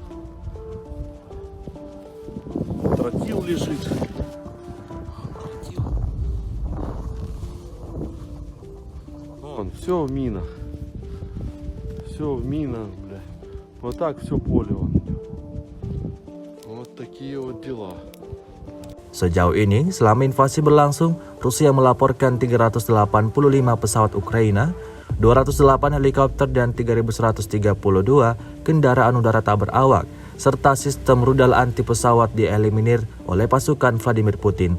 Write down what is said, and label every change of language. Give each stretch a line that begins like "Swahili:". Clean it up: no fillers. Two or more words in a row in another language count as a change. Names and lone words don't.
Russian: Тротил лежит. Вон, все в минах. Все в минах, бля. Вот так все поле вон идет. Вот такие вот дела.
Indonesian: Sejauh ini, selama invasi berlangsung, Rusia melaporkan 385 pesawat Ukraina, 208 helikopter dan 3.132 kendaraan udara tak berawak, serta sistem rudal anti pesawat dieliminir oleh pasukan Vladimir Putin.